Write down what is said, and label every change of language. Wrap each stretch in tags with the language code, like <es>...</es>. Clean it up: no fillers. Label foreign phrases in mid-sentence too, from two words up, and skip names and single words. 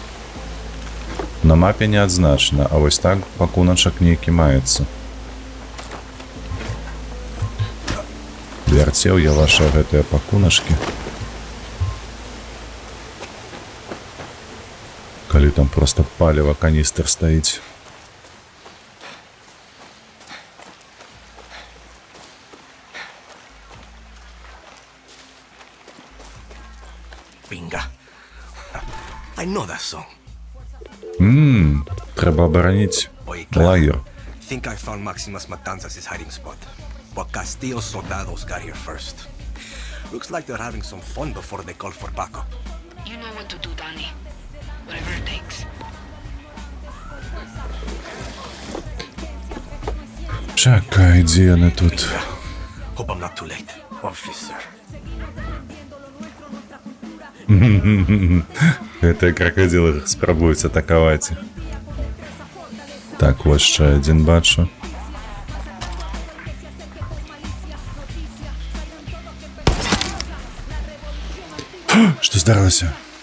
<be>На мапе не адзначана, а вось так пакуначак нейкі маецца. Вярцеў я вашыя гэтыя пакуначкі. Калі там проста паліва каністр стаіць.</be> <en>Bingo. I know that song.</en> <be>Трэба абараніць</be> <es>Oye, Clara,</es> <be>лагер.</be> <en>think I found Maximus Matanzas' hiding spot. But Castillo's soldados got here first. Looks like they're having some fun before they call for backup. You know what to do, Danny. Whatever it takes.</en> <be>Чакай, дзе яны тут?</be> <en>Hope I'm not too late, officer.</en> <be>Гэтыя кракадзілы спрабуюць атакаваць. Так, вось яшчэ адзін бачу. Што здарылася?</be>